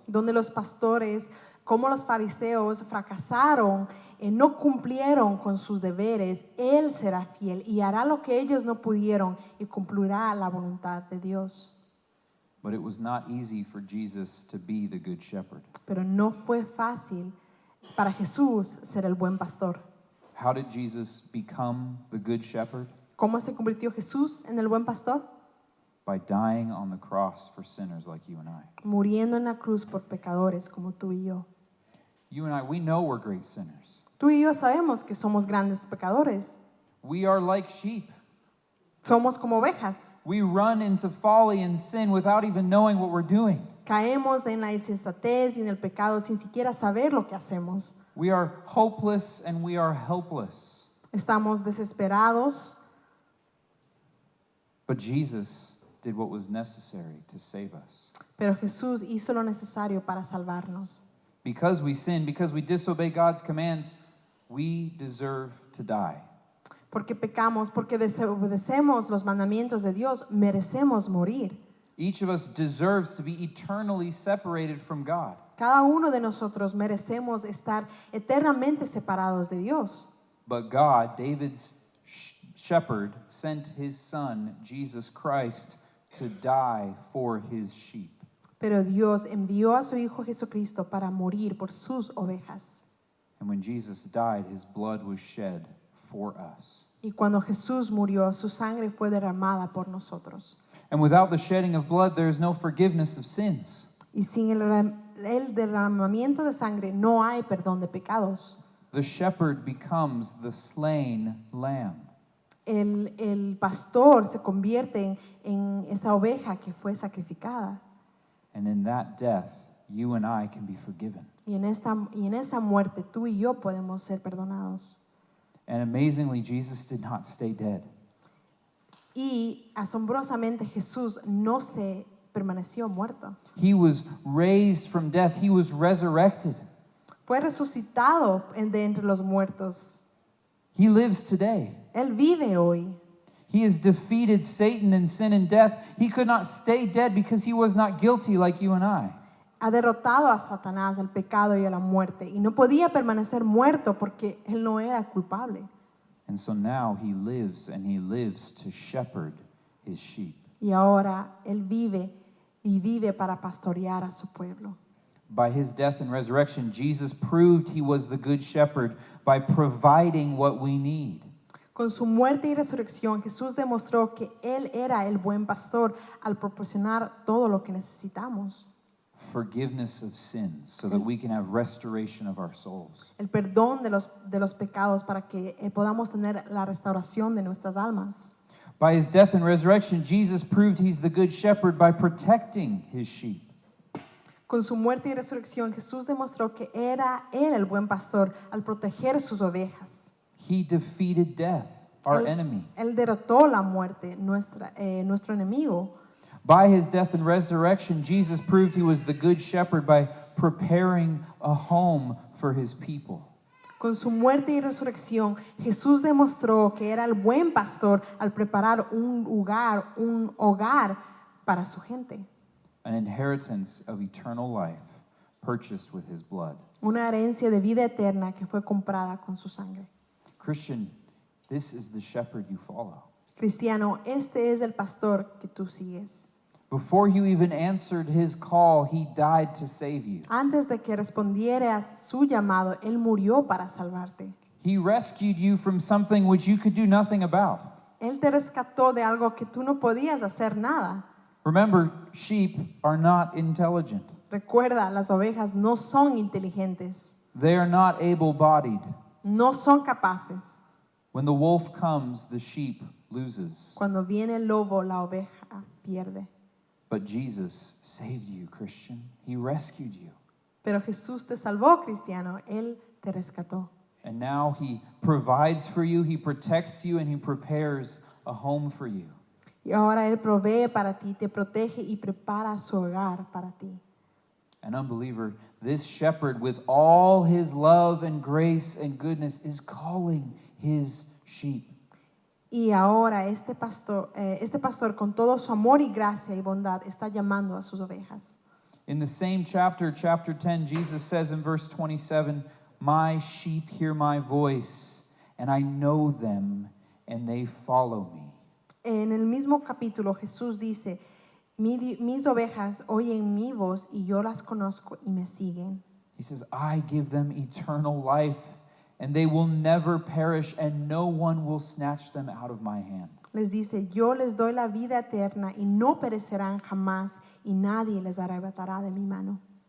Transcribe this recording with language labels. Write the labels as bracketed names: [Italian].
[Spanish] Donde los pastores, como los fariseos, fracasaron, no cumplieron con sus deberes, Él será fiel y hará lo que ellos no pudieron y cumplirá la voluntad de Dios. [English] But it was not easy for Jesus to be the good shepherd. [Spanish] Pero no fue fácil para Jesús ser el buen pastor. [English] How did Jesus become the good shepherd? [Spanish] ¿Cómo se convirtió Jesús en el buen pastor? [English] by dying on the cross for sinners like you and I. [Spanish] muriendo en la cruz por pecadores como tú y yo. [English] You and I, we know we're great sinners. [Spanish] Tú y yo sabemos que somos grandes pecadores. [English] We are like sheep. [Spanish] Somos como ovejas. [English] We run into folly and sin without even knowing what we're doing. [Spanish] Caemos en la insensatez y en el pecado sin siquiera saber lo que hacemos. [English] We are hopeless and we are helpless. [Spanish] Estamos desesperados, [English] But Jesus did what was necessary to save us. [Spanish] pero Jesús hizo lo necesario para salvarnos. [English] Because we sin, because we disobey God's commands, we deserve to die. [Spanish] Porque pecamos, porque desobedecemos los mandamientos de Dios, merecemos morir. [English] Each of us deserves to be eternally separated from God. [Spanish] Cada uno de nosotros merecemos estar eternamente separados de Dios. [English] But God, David's shepherd, sent his son, Jesus Christ, to die for his sheep. [Spanish] Pero Dios envió a su Hijo Jesucristo para morir por sus ovejas. [English] And when Jesus died, his blood was shed for us. [Spanish] Y cuando Jesús murió, su sangre fue derramada por nosotros. [English] And without the shedding of blood, there is no forgiveness of sins. [Spanish] Y sin el derramamiento de sangre no hay perdón de pecados. [English] The shepherd becomes the slain lamb. [Spanish] El pastor se convierte en esa oveja que fue sacrificada. [English] And in that death, you and I can be forgiven. [Spanish] Y en esa muerte tú y yo podemos ser perdonados. [English] And amazingly, Jesus did not stay dead. [Spanish] Y asombrosamente Jesús no se permaneció muerto. [English] He was raised from death. He was resurrected. [Spanish] Fue resucitado de entre los muertos. [English] He lives today. [Spanish] Él vive hoy. [English] He has defeated Satan and sin and death. He could not stay dead because he was not guilty like you and I. [Spanish] Ha derrotado a Satanás, al pecado y a la muerte. Y no podía permanecer muerto porque él no era culpable. [English] And so now he lives, and he lives to shepherd his sheep. [Spanish] Y ahora él vive y vive para pastorear a su pueblo. [English] By his death and resurrection, Jesus proved he was the good shepherd by providing what we need. [Spanish] Con su muerte y resurrección, Jesús demostró que él era el buen pastor al proporcionar todo lo que necesitamos. [English] Forgiveness of sins so that we can have restoration of our souls. [Spanish] El perdón de los pecados para que podamos tener la restauración de nuestras almas. [English] By his death and resurrection, Jesus proved he's the good shepherd by protecting his sheep. [Spanish] Con su muerte y resurrección, Jesús demostró que era él el buen pastor al proteger sus ovejas. [English] He defeated death, our enemy. [Spanish] Él derrotó la muerte, nuestro enemigo. [English] By his death and resurrection, Jesus proved he was the good shepherd by preparing a home for his people. [Spanish] Con su muerte y resurrección, Jesús demostró que era el buen pastor al preparar un hogar para su gente. [English] An inheritance of eternal life purchased with his blood. [Spanish] Una herencia de vida eterna que fue comprada con su sangre. [English] Christian, this is the shepherd you follow. [Spanish] Cristiano, este es el pastor que tú sigues. [English] Before you even answered his call, he died to save you. [Spanish] Antes de que respondieras su llamado, él murió para salvarte. [English] He rescued you from something which you could do nothing about. [Spanish] Él te rescató de algo que tú no podías hacer nada. [English] Remember, sheep are not intelligent. [Spanish] Recuerda, las ovejas no son inteligentes, [English] They are not able-bodied. [Spanish] no son capaces. [English] When the wolf comes, the sheep loses. [Spanish] Cuando viene el lobo, la oveja pierde. [English] But Jesus saved you, Christian. He rescued you. [Spanish] Pero Jesús te salvó, cristiano. Él te rescató. [English] And now he provides for you, he protects you, and he prepares a home for you. [Spanish] Y ahora Él provee para ti, te protege y prepara su hogar para ti. [English] An unbeliever, this shepherd with all his love and grace and goodness is calling his sheep. [Spanish] Y ahora este pastor con todo su amor y gracia y bondad está llamando a sus ovejas. [English] In the same chapter, chapter 10, Jesus says in verse 27, "My sheep hear my voice, and I know them, and they follow me." [Spanish] En el mismo capítulo Jesús dice, mis ovejas oyen mi voz y yo las conozco y me siguen. [English] He says, "I give them eternal life, and they will never perish, and no one will snatch them out of my hand." [Spanish] Les dice, yo les doy la vida eterna y no perecerán jamás y nadie les arrebatará de mi mano.